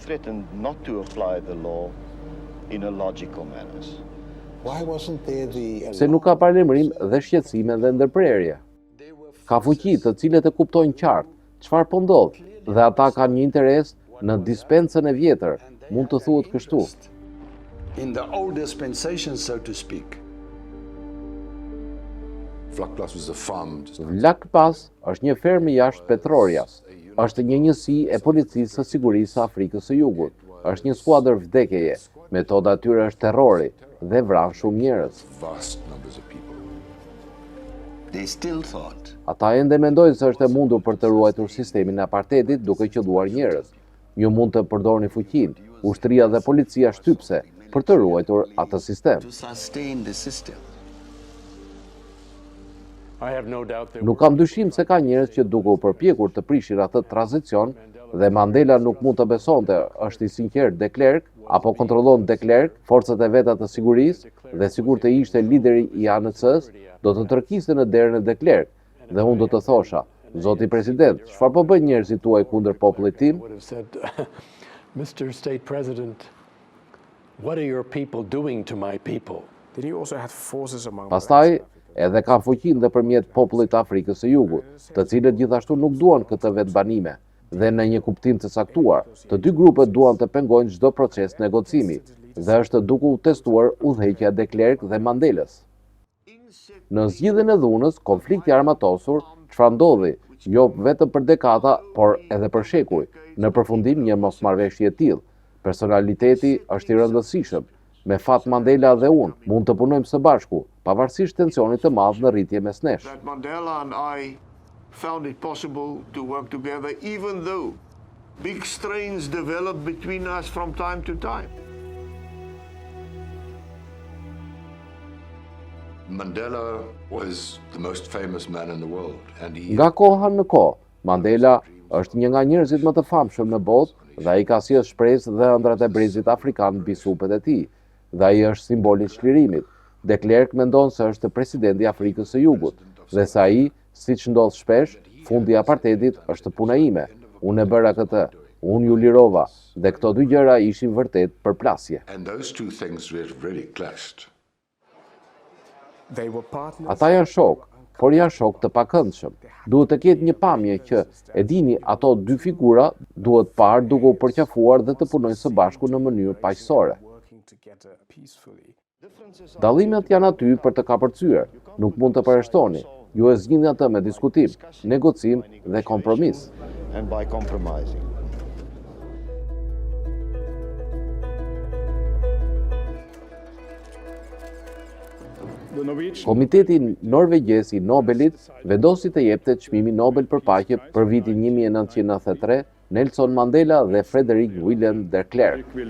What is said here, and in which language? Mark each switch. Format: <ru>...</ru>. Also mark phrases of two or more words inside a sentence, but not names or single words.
<sq>Se nuk ka paralajmërim dhe shqetësime dhe ndërprerje. Ka fuqi të cilët e kuptojnë qartë çfarë po ndodh dhe ata kanë një interes në dispensën e vjetër, mund të thuhet kështu.</sq> <en>In the old dispensation, so to speak. Vlakplaas was a farm.</en> <sq>Vlakplaas është një fermë jashtë Petrorias. Është një njësi e policisë së sigurisë së Afrikës së Jugut. Është një skuadër vdekjeje. Metoda e tyre është terrori dhe vran shumë njerëz.</sq> <en>Vast numbers of people. They still thought</en> <sq>Ata ende mendojnë se është e mundur për të ruajtur sistemin e apartheidit duke qelluar njerëz. Ju mund të përdorni fuqinë, ushtria dhe policia shtypse për të ruajtur atë sistem.</sq> <en>to sustain the system.</en> <sq>Nuk kam dyshim se ka njerëz që duke u përpjekur të prishin atë tranzicion dhe Mandela nuk mund të besonte është i sinqert de Klerk apo kontrollon de Klerk forcat e veta të sigurisë dhe sikur të ishte lideri i ANC-s, do të tërkiste në derën e de Klerk dhe unë do të thosha, zoti president, çfarë po bëjnë njerëzit tuaj kundër popullit tim?</sq> <en>Mr. State President, what are your people doing to my people? Then he also had forces among</en> <sq>Pastaj, edhe kanë fuqinë dhe përmjet popullit të Afrikës së Jugut, të cilët gjithashtu nuk duan këtë vetbanime, dhe në një kuptim të saktuar, të dy grupet duan të pengojnë çdo proces negocimi, dhe është duke u testuar udhëheqja de Klerk dhe Mandelës. Në zgjidhjen e dhunës, konflikti armatosur, çfarë ndodhi, jo vetëm për dekada, por edhe për shekuj, në përfundim një mosmarrëveshje e tillë. Personaliteti është i rëndësishëm. Me fat Mandela dhe unë mund të punojmë së bashku, pavarësisht tensionit të madh në rritje mes nesh.</sq> <en>That Mandela and I found it possible to work together even though big strains developed between us from time to time. Mandela was the most famous man in the world, and he</en> <sq>Nga koha në kohë, Mandela është një nga njerëzit më të famshëm në botë dhe ai ka sjellë shpresë dhe ëndrat e brezit afrikan mbi supet e tij. Dhe ai është simboli i çlirimit. De Klerk mendon se është presidenti i Afrikës së Jugut dhe se ai, siç ndodh shpesh, fundi i apartheidit është puna ime. Unë e bëra këtë. Unë ju lirova dhe këto dy gjëra ishin vërtet përplasje.</sq> <en>and those two things really clashed. They were partners.</en> <sq>Ata janë shok, por janë shok të pakëndshëm. Duhet të ketë një pamje që, e dini, ato dy figura duhet parë duke u përqafuar dhe të punojnë së bashku në mënyrë paqësore.</sq> <en>Working together peacefully.</en> <sq>Dallimet janë aty për të kapërcyer, nuk mund të përreshtoni. Ju e zgjidhni atë me diskutim, negocim dhe kompromis.</sq> <en>And by compromising.</en> <sq>Komiteti norvegjes I Nobelit vendosi të jepte çmimin Nobel për paqe për vitin 1993 Nelson Mandela dhe Frederick Willem de Klerk.</sq>